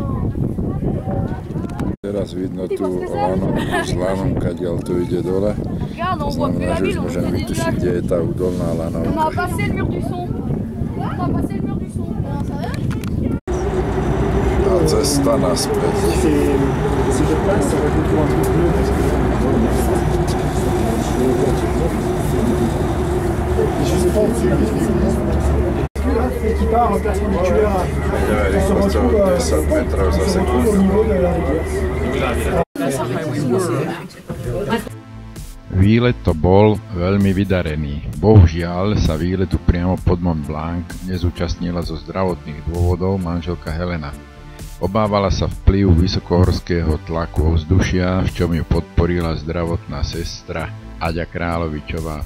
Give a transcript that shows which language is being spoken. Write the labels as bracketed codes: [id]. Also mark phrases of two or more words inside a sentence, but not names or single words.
[sk] Teraz vidno tu lanovku s lanom, kadiaľ to ide dole. [fr] regarde, on voit plus la ville, on voit des nuages. [sk] Kde je tá údolná lanovka? [fr] On a passé le mur du son. On a passé le mur du son. Ça va? [sk] A cesta naspäť. [fr] Qui part en perpendiculaire on se retrouve au niveau de la rivière. [sk] Výlet to bol veľmi vydarený. Bohužiaľ sa výletu priamo pod Mont Blanc nezúčastnila zo zdravotných dôvodov manželka Helena. Obávala sa vplyvu vysokohorského tlaku ovzdušia, v čom ju podporila zdravotná sestra Aďa Kráľovičová.